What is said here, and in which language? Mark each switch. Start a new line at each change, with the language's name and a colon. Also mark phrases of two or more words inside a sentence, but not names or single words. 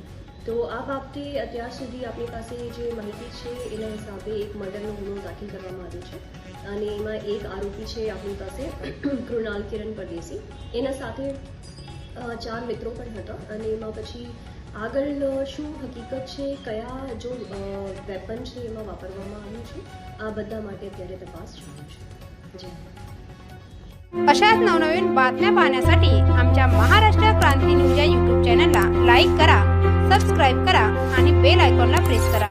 Gujarati: તો આ બાબતે અત્યાર સુધી આપણી પાસે જે માહિતી છે એના હિસાબે એક મર્ડરનો ગુનો દાખલ કરવામાં આવ્યો છે અને એમાં એક આરોપી છે આપણી પાસે કૃણાલ કિરણ પરદેશી, એના સાથે 4 મિત્રો પણ હતા અને એમાં પછી આગળ શું હકીકત છે, કયા જો વેપન છે એમાં વાપરવામાં આવ્યું છે, આ બધા માટે અત્યારે તપાસ ચાલુ છે। જી
Marathi: अशाच नवनवीन बातम्या पाहण्यासाठी आमच्या महाराष्ट्र क्रांती न्यूज या YouTube चॅनलला लाईक करा, सबस्क्राईब करा आणि
English: bell iconला
Marathi: प्रेस करा।